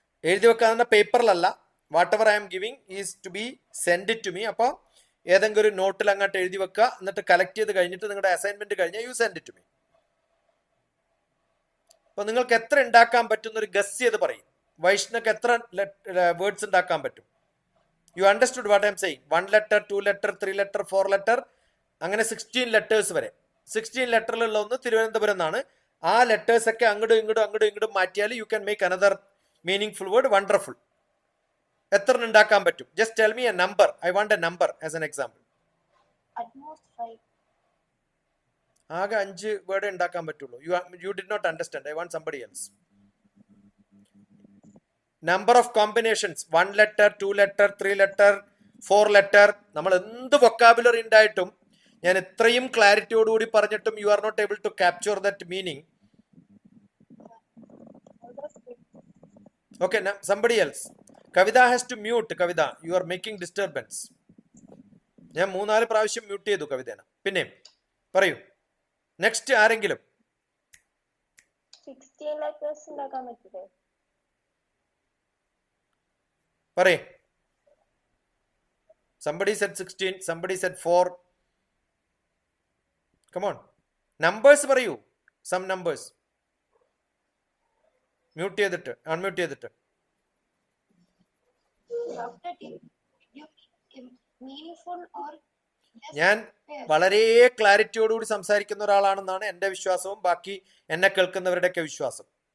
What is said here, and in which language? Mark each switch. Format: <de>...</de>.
<ml>എഴുതി വെക്കാവുന്ന പേപ്പറിലല്ല.</ml> <en>Whatever I'm giving is to be send it to me.</en> <ml>അപ്പോൾ ഏതെങ്കിലും ഒരു നോട്ടിൽ അങ്ങോട്ട് എഴുതി വെക്കുക. എന്നിട്ട് കളക്ട് ചെയ്ത് കഴിഞ്ഞിട്ട് നിങ്ങളുടെ അസൈൻമെന്റ് കഴിഞ്ഞാൽ</ml> <en>You send it to me.</en> <ml>അപ്പോൾ നിങ്ങൾക്ക് എത്ര ഉണ്ടാക്കാൻ പറ്റുന്ന ഒരു ഗസ് ചെയ്ത് പറയും. വൈഷ്ണക്ക് എത്ര വേർഡ്സ് ഉണ്ടാക്കാൻ പറ്റും?</ml> <en>You understood what I'm saying? 1 letter, 2 letter, 3 letter, 4 letter,</en> <ml>അങ്ങനെ 16 ലെറ്റേഴ്സ് വരെ. 16 ലെറ്ററിലുള്ള ഒന്ന് തിരുവനന്തപുരം എന്നാണ്. ആ ലെറ്റേഴ്സ് ഒക്കെ അങ്ങോട്ടും ഇങ്ങോട്ടും മാറ്റിയാൽ</ml> <en>You can make another meaningful word. Wonderful.</en> <ml>എത്ര ഉണ്ടാക്കാൻ പറ്റും?</ml> <en>Just tell me a number. I want a number as an example.</en> <ml>ആകെ 5 വേർഡ് ഉണ്ടാക്കാൻ പറ്റുള്ളൂ.</ml> <en>You did not understand. I want somebody else. Number of combinations, 1 letter, 2 letter, 3 letter, 4 letter,</en> <ml>നമ്മൾ എന്ത് vocabulary ഉണ്ടായിട്ടും ഞാൻ ഇത്രയും ക്ലാരിറ്റിയോടുകൂടി പറഞ്ഞിട്ടും</ml> <en>You are not able to capture that meaning. Okay, now somebody else. Kavita has to mute. Kavita, you are making disturbance.</en> <ml>ഞാൻ 3-4 പ്രാവശ്യം mute ചെയ്തു കവിതേനെ. പിന്നെ പറയൂ, നെക്സ്റ്റ് ആരെങ്കിലും? 16 letters ഉണ്ടാക്കാൻ പറ്റില്ലേ? പറയേ.</ml> <en>Somebody said 16, somebody said 4. Come on. Numbers</en> <ml>പറയൂ.</ml> <en>Some numbers.</en> <ml>മ്യൂട്ട് ചെയ്തിട്ട്, അൺമ്യൂട്ട് ചെയ്തിട്ട്.</ml> <en>Dr. T, you meaningful or</en> <ml>ഞാൻ വളരെ ക്ലാരിറ്റിയോടുകൂടി സംസാരിക്കുന്ന ഒരാളാണെന്നാണ് എൻ്റെ വിശ്വാസവും ബാക്കി എന്നെ കേൾക്കുന്നവരുടെയൊക്കെ വിശ്വാസം.</ml>